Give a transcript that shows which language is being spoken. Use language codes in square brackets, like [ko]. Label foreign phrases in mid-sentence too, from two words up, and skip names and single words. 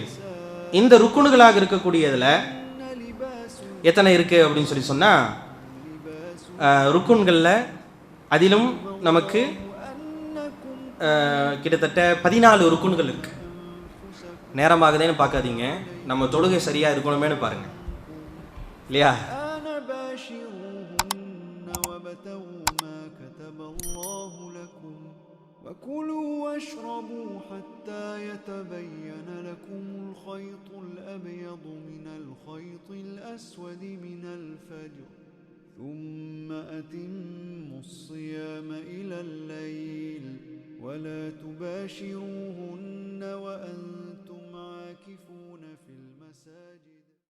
[ta] இந்த ருக்குணுகளாக இருக்கக்கூடியதுல எத்தனை இருக்கு அப்படின்னு சொல்லி சொன்னா, ருக்குன்கள்ல அதிலும் நமக்கு கிட்டத்தட்ட 14 ருக்குன்கள் இருக்கு. நேரமாகதேன்னு பார்க்காதீங்க, நம்ம தொழுகை சரியா இருக்கணுமேனு பாருங்க, இல்லையா? [ar] وكلوا واشربوا حتى يتبين لكم الخيط الأبيض من الخيط الأسود من الفجر ثم أتموا الصيام إلى الليل ولا تباشروهن وأنتم عاكفون في المساجد.